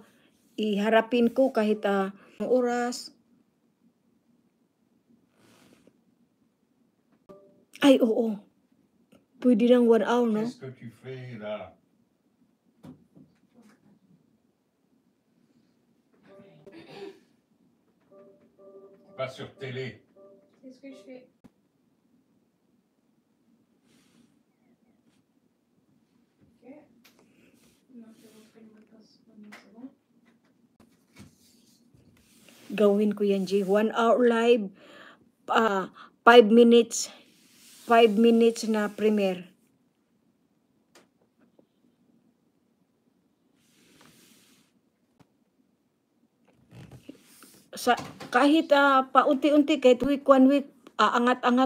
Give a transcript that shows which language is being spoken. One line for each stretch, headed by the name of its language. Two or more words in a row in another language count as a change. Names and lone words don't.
Filipino: Iharapin ko kahit oras. Ay, oo. Pwede ng 1 hour, no?
French: Qu'est-ce que tu fais là? Pas sur télé. C'est ce que je fais. Ok. Non, je vais rentrer le mot de passe. Maintenant, c'est bon.
Filipino: Gawin ko yan, G.
English: 1 hour live. 5 minutes.
Filipino: 5 minutes na premiere. Kahit paunti-unti, kahit week, 1 week, angat-angat.